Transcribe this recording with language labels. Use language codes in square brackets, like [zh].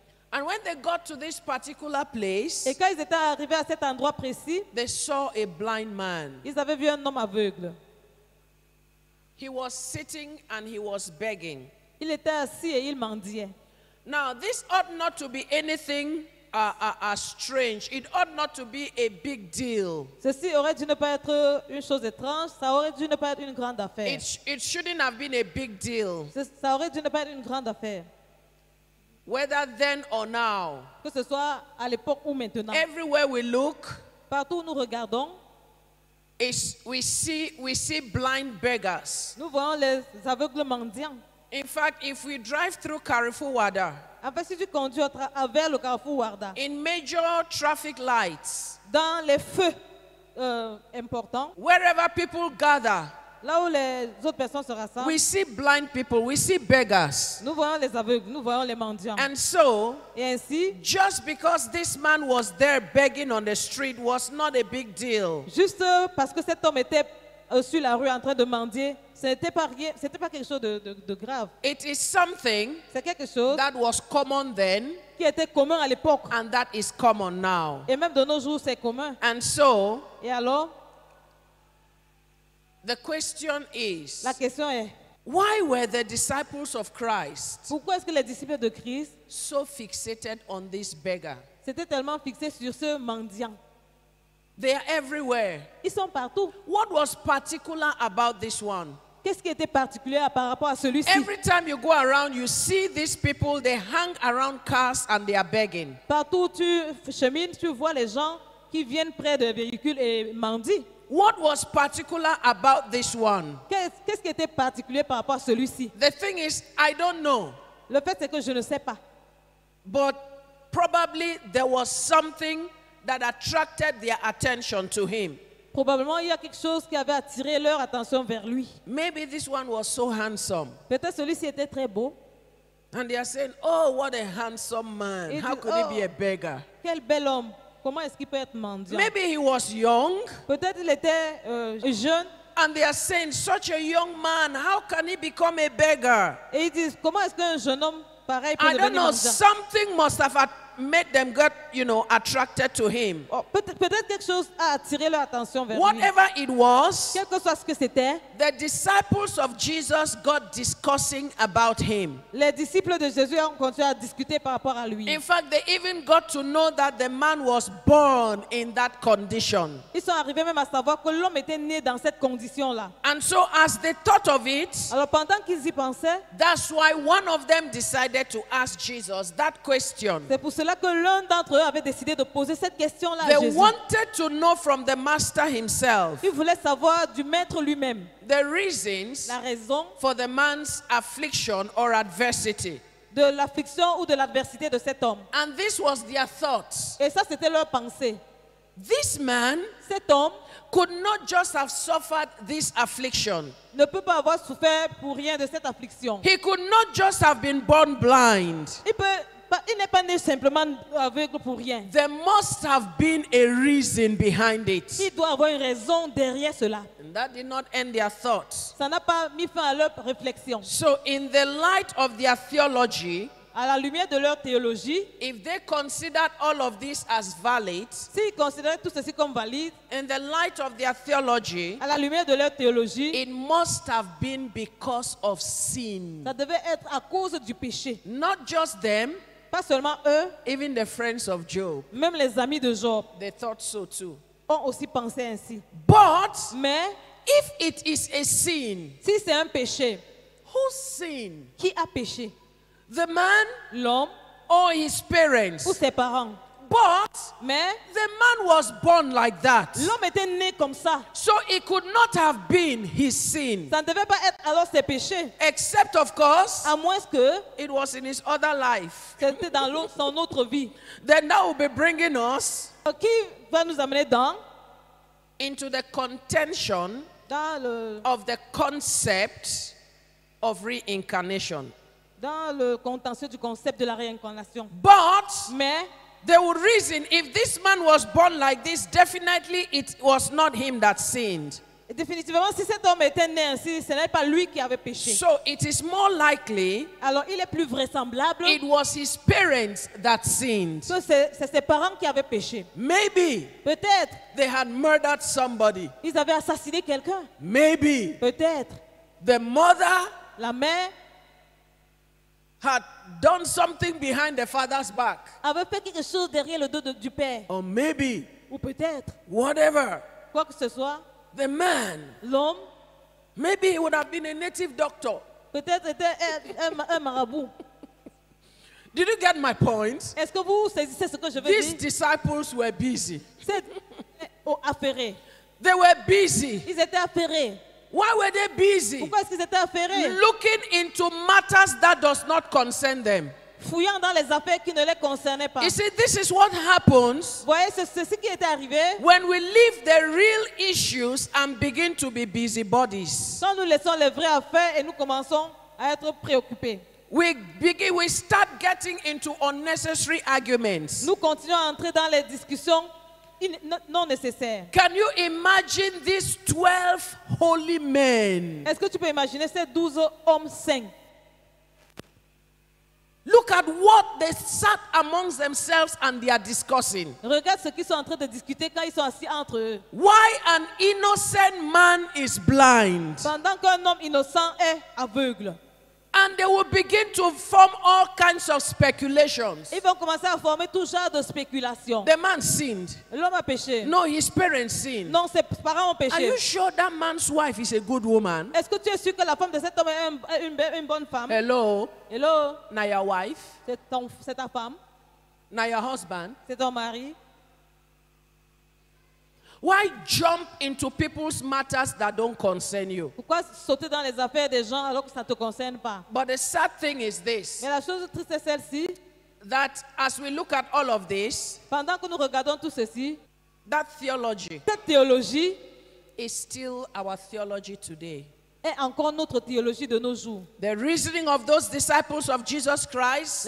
[en] And when they got to this particular place, [fr] Et quand ils étaient arrivés à cet endroit précis, [en] they saw a blind man. [fr] ils avaient vu un homme aveugle. [en] He was sitting and he was begging. [fr] Il était assis et il mendiait. [en] Now, this ought not to be anything strange. It ought not to be a big deal. [fr] Ceci aurait dû ne pas être une chose étrange, ça aurait dû ne pas être une grande affaire. [en] It shouldn't have been a big deal, [fr] Ça aurait dû ne pas être une grande affaire, [en] whether then or now. [fr] que ce soit à l'époque ou maintenant. [en] Everywhere we look, [fr] Partout où nous regardons, [en] we see blind beggars. [fr] nous voyons les aveugles mendiants. [en] In fact, if we drive through Carrefour Wada, [fr] En fait, si tu conduis vers le carrefour Warda, [en] in major traffic lights, [fr] dans les feux importants, [en] wherever people gather, [fr] là où les autres personnes se rassemblent, [en] we see blind people, we see beggars. [fr] nous voyons les aveugles, nous voyons les mendiants. [en] And so, [fr] Et ainsi, [en] just because this man was there begging on the street was not a big deal. [fr] juste parce que cet homme était sur la rue en train de mendier, ce n'était pas quelque chose de grave. [en] It is something [fr] C'est quelque chose [en] that was common then [fr] qui était commun à l'époque. [en] and that is common now. [fr] Et même de nos jours, c'est commun. [en] And so, [fr] Et alors, [en] the question is, [fr] la question est, [en] why were the disciples of Christ [fr] pourquoi est-ce que les disciples de Christ [en] so fixated on this beggar? [fr] s'étaient tellement fixés sur ce mendiant? [en] They are everywhere. [fr] Ils sont partout. [en] What was particular about this one? [fr] Qu'est-ce qui était particulier par rapport à celui-ci? [en] Every time you go around, you see these people, they hang around cars and they are begging. [fr] Partout où tu chemines, tu vois les gens qui viennent près des véhicules et mendient. [en] What was particular about this one? [fr] Qu'est-ce qui était particulier par rapport à celui-ci? [en] The thing is, I don't know, [fr] Le fait, c'est que je ne sais pas. [en] but probably there was something that attracted their attention to him. [fr] Probablement, il y a quelque chose qui avait attiré leur attention vers lui. [en] Maybe this one was so handsome. [fr] Peut-être celui-ci était très beau. [en] And they are saying, oh, what a handsome man. It How is- could he be a beggar? [fr] Quel bel homme. Comment est-ce qu'il peut être mendiant? [en] Maybe he was young. [fr] Peut-être il était jeune. [en] And they are saying, such a young man, how can he become a beggar? [fr] Et ils disent, comment est-ce qu'un jeune homme pareil peut [en] I don't know, [fr] mendiant? [en] something must have made them get, attracted to him. [fr] Oh, peut-être quelque chose a attiré leur attention vers lui. [en] Whatever it was, [fr] Quel que soit ce que c'était, [en] the disciples of Jesus got discussing about him. [fr] les disciples de Jésus ont continué à discuter par rapport à lui. [en] In fact, they even got to know that the man was born in that condition. [fr] Ils sont arrivés même à savoir que l'homme était né dans cette condition-là. [en] And so as they thought of it, [fr] Alors pendant qu'ils y pensaient, [en] that's why one of them decided to ask Jesus that question. [fr] c'est pour cela que l'un d'entre eux avait décidé de poser cette question-là à [en] They [fr] Jésus. [en] wanted to know from the master himself [fr] Ils voulaient savoir du maître lui-même [en] the reasons [fr] la raison [en] for the man's affliction or adversity. [fr] de l'affliction ou de l'adversité de cet homme. [en] And this was their thoughts. [fr] Et ça, c'était leur pensée. [en] This man [fr] Cet homme [en] could not just have suffered this affliction. [fr] ne peut pas avoir souffert pour rien de cette affliction. [en] He could not just have been born blind. [fr] Il n'est pas né simplement aveugle pour rien. [en] There must have been a reason behind it. [fr] Il doit avoir une raison derrière cela. [en] And that did not end their thoughts. [fr] Ça n'a pas mis fin à leur réflexion. [en] So in the light of their theology, [fr] à la lumière de leur théologie, [en] if they considered all of this as valid, [fr] s'ils considéraient tout ceci comme valide, [en] in the light of their theology, [fr] à la lumière de leur théologie, [en] it must have been because of sin. [fr] ça devait être à cause du péché. [en] Not just them, [fr] Pas seulement eux, [en] even the friends of Job, [fr] même les amis de Job [en] they thought so too. [fr] ont aussi pensé ainsi. [en] But [fr] Mais [en] if it is a sin, [fr] si c'est un péché, [en] whose sin? [fr] qui a péché? [en] The man [fr] L'homme [en] or his parents? [fr] ou ses parents? [en] But [fr] Mais [en] the man was born like that. [fr] l'homme était né comme ça. [en] So it could not have been his sin. [fr] Ça ne devait pas être alors ses péchés. [en] Except, of course, [fr] À moins que [en] it was in his other life. [fr] c'était dans son autre vie. [en] Then that will be bringing us [fr] Qui va nous amener [en] into the contention of the concept of reincarnation. [fr] dans le contentieux du concept de la réincarnation. [en] But [fr] Mais [en] they would reason if this man was born like this, definitely it was not him that sinned. [fr] définitivement, si cet homme était né ainsi, ce n'est pas lui qui avait péché. [en] So it is more likely [fr] Alors il est plus vraisemblable [en] it was his parents that sinned. [fr] que c'est ses parents qui avaient péché. [en] Maybe [fr] Peut-être [en] they had murdered somebody. [fr] ils avaient assassiné quelqu'un. [en] Maybe [fr] Peut-être [en] the mother [fr] la mère [en] had done something behind the father's back. [fr] avait fait quelque chose derrière le dos du père. [en] Or maybe, [fr] Ou peut-être, [en] whatever, [fr] quoi que ce soit, [en] the man, [fr] l'homme [en] maybe he would have been a native doctor. [fr] peut-être était un marabout. [en] Did you get my point? [fr] Est-ce que vous saisissez ce que je veux [en] These [fr] dire? [en] disciples were busy. [fr] C'est affairé. [en] They were busy. [fr] Ils étaient affairés. [en] Why were they busy? [fr] Pourquoi est-ce qu'ils étaient affairés? [en] Looking into matters that does not concern them. [fr] Fouillant dans les affaires qui ne les concernaient pas. [en] You see, this is what happens [fr] Voyez, c'est ce qui était arrivé [en] when we leave the real issues and begin to be busybodies. [fr] quand nous laissons les vraies affaires et nous commençons à être préoccupés. [en] We start getting into unnecessary arguments. [fr] Nous continuons à entrer dans les discussions non nécessaires. [en] Can you imagine these 12 holy men? [fr] Est-ce que tu peux imaginer ces 12 hommes saints? [en] Look at what they sat amongst themselves and they are discussing. [fr] Regarde ce qu'ils sont en train de discuter quand ils sont assis entre eux. [en] Why an innocent man is blind. [fr] Pendant qu'un homme innocent est aveugle. [en] And they will begin to form all kinds of speculations. [fr] Ils vont commencer à former tout genre de spéculations. [en] The man sinned. [fr] L'homme a péché. [en] No, his parents sinned. [fr] Non, ses parents ont [en] Are [fr] péché. [en] you sure that man's wife is a good woman? [fr] Est-ce que tu es sûr que la femme de cet homme est une bonne femme? [en] Hello? Hello? Now your wife? [fr] C'est ta femme? [en] Now your husband? [fr] C'est ton mari? [en] Why jump into people's matters that don't concern you? [fr] Pourquoi sauter dans les affaires des gens alors que ça ne te concerne pas? [en] But the sad thing is this, [fr] Mais la chose triste est celle-ci. [en] that as we look at all of this, [fr] Pendant que nous regardons tout ceci, [en] that theology [fr] cette théologie [en] is still our theology today. [fr] est encore notre théologie de nos jours. [en] The reasoning of those disciples of Jesus Christ